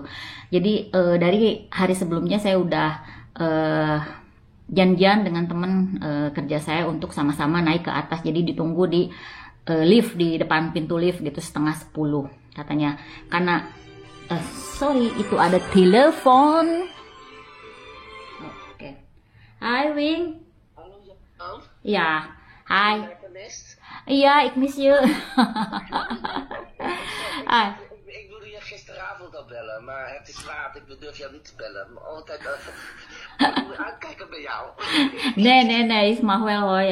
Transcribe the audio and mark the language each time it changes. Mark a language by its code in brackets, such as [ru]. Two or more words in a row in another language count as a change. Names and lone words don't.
[id] Jadi dari hari sebelumnya saya udah janjian dengan teman kerja saya untuk sama-sama naik ke atas. Jadi ditunggu di lift, di depan pintu lift gitu 9:30 katanya. Karena sorry, itu ada telepon. Oke. Hai Wing. [nl] Hallo Jan. Ja, hi. Ben je gemist? Ja, ik mis je. Ah, Ik bedoelde je gisteren vrijdagavond al bellen, maar het is laat. Ik durf jou niet te bellen. Maar altijd moet uitkijken bij jou. Nee, is mag wel hoor.